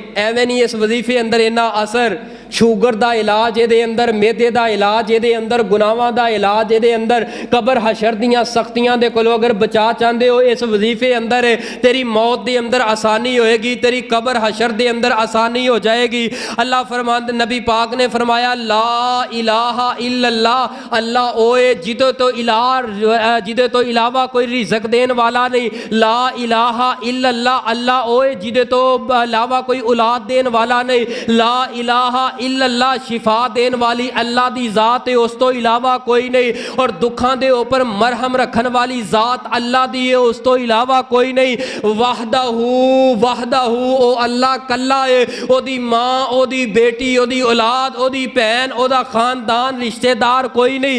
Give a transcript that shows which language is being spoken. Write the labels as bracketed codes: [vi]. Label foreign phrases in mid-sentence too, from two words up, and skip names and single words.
[pa] ਏਵੇਂ ਨਹੀਂ ਇਸ ਵਜ਼ੀਫ਼ੇ ਅੰਦਰ ਇੰਨਾ ਅਸਰ, ਸ਼ੂਗਰ ਦਾ ਇਲਾਜ ਯੇ ਅੰਦਰ, ਮੈਦੇ ਦਾ ਇਲਾਜ ਯੇ ਅੰਦਰ, ਗੁਨਾਹਾਂ ਦਾ ਇਲਾਜ ਯੇ ਅੰਦਰ, ਕਬਰ ਹਸ਼ਰ ਦੀਆਂ ਸਖ਼ਤੀਆਂ ਦੇ ਕੋਲੋਂ ਅਗਰ ਬਚਾ ਚਾਹਤੇ ਹੋ ਇਸ ਵਜ਼ੀਫ਼ੇ ਅੰਦਰ, ਤੇਰੀ ਮੌਤ ਦੇ ਅੰਦਰ ਆਸਾਨੀ ਹੋਏਗੀ, ਤੇਰੀ ਕਬਰ ਹਸ਼ਰ ਦੇ ਅੰਦਰ ਆਸਾਨੀ ਹੋ ਜਾਏਗੀ। ਅੱਲਾਹ ਫ਼ਰਮਾਤੇ, ਨਬੀ ਪਾਕ ਨੇ ਫ਼ਰਮਾਇਆ [ar] لا إله إلا الله, [pa] ਅੱਲਾਹ ਓਏ ਜਿਦੇ ਤੋ ਇਲਾਵਾ ਕੋਈ ਰਿਜ਼ਕ ਦੇਣ ਵਾਲਾ ਨਹੀਂ। [ar] لا إله إلا الله, [pa] ਅੱਲਾਹ ਓਏ ਜਿਦੇ ਤੋ ਅਲਾਵਾ ਕੋਈ ਔਲਾਦ ਦੇਣ ਵਾਲਾ ਨਹੀਂ। [ar] لا إله إلا الله, [pa] شفا دین والی اللہ دی ذات ہے, اس تو علاوہ کوئی نہیں. اور دکھاں دے اوپر مرہم رکھن والی ذات اللہ دی ہے, اس تو علاوہ کوئی نہیں. وحدہ او اللہ کلا ہے, او دی ماں, او دی بیٹی, او دی اولاد, او دی بہن, او دا خاندان, رشتہ دار کوئی نہیں.